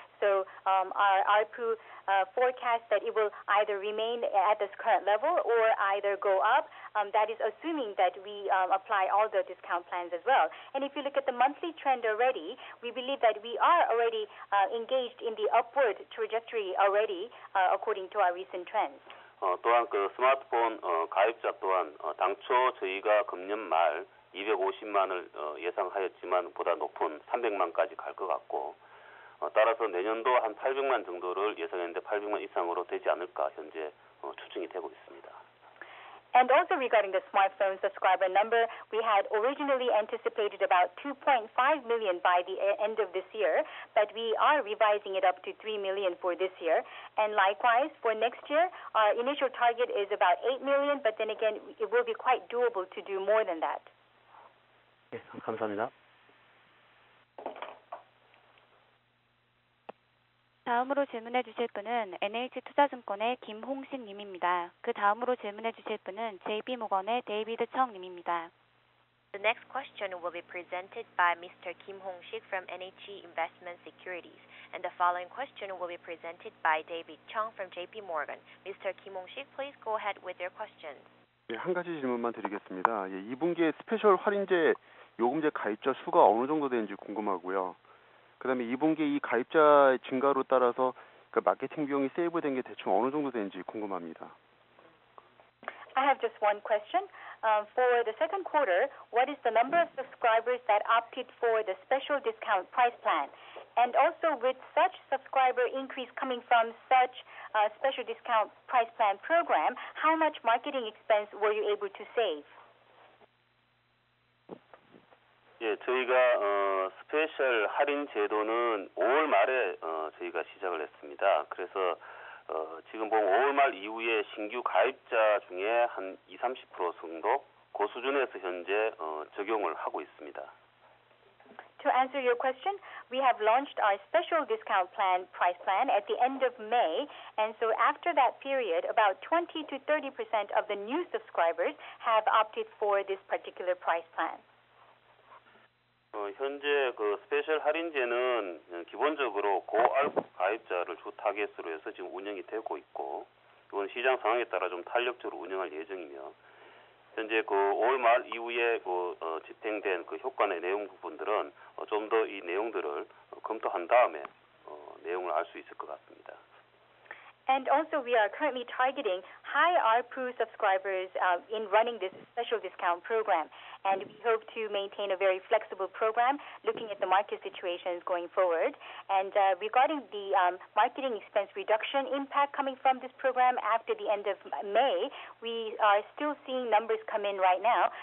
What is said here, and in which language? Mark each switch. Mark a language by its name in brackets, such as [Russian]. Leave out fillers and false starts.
[English] So our ARPU forecast that it will either remain at this current level or either go up. That is assuming that we apply all the discount plans as well. And if you look at the monthly trend already, we believe that we are already engaged in the upward trajectory already according to our recent trends. [Korean] 또한 스마트폰 가입자 또한 당초 저희가 금년 말 250만을 예상하였지만 보다 높은 300만까지 갈 것 같고 따라서 내년도 한 800만 정도를 예상했는데 800만 이상으로 되지 않을까 현재 추정이 되고 있습니다. [English] And also regarding the smartphone subscriber number, we had originally anticipated about 2.5 million by the end of this year, but we are revising it up to 3 million for this year. And likewise, for next year, our initial target is about 8 million, but then again, it will be quite doable to do more than that. [Korean] 네, 감사합니다. 다음으로 질문해 주실 분은 NH투자증권의 김홍신 님입니다. 그 다음으로 질문해 주실 분은 JP모건의 데이비드 청 님입니다. [English] The next question will be presented by Mr. Kim Hong-sik from NH Investment Securities, and the following question will be presented by David Chung from JP Morgan. Mr. Kim Hong-sik, please go ahead with your question. [Korean] 네, 한 가지 질문만 드리겠습니다. 2분기에 스페셜 할인제 요금제 가입자 수가 어느 정도 되는지 궁금하고요. 그다음에 2분기 이 가입자 증가로 따라서 마케팅 비용이 세이브된 게 대충 어느 정도 되는지 궁금합니다. [English] I have just one question. For the second quarter, what is the number of subscribers that opted for the special discount price plan? And also with such subscriber increase coming from such special discount price plan program, how much marketing expense were you able to save? [Korean] 예, 저희가 스페셜 할인 제도는 5월 말에 저희가 시작을 했습니다. 그래서 지금 보면 5월 말 이후에 신규 가입자 중에 한 20-30% 정도 그 수준에서 현재 적용을 하고 있습니다. [English] To answer your question, we have launched our special discount plan, price plan, at the end of May, and so after that period, about 20 to 30% of the new subscribers have opted for this particular price plan. [Korean] 현재 스페셜 할인제는 기본적으로 고알프 가입자를 주 타겟으로 해서 지금 운영이 되고 있고, 이건 시장 상황에 따라 좀 탄력적으로 운영할 예정이며, 현재 5월 말 이후에 집행된 효과의 내용 부분들은 좀 더 이 내용들을 검토한 다음에 내용을 알 수 있을 것 같습니다. [English] And also, we are currently targeting high ARPU subscribers in running this special discount program. And we hope to maintain a very flexible program looking at the market situations going forward. And regarding the marketing expense reduction impact coming from this program after the end of May, we are still seeing numbers come in right now.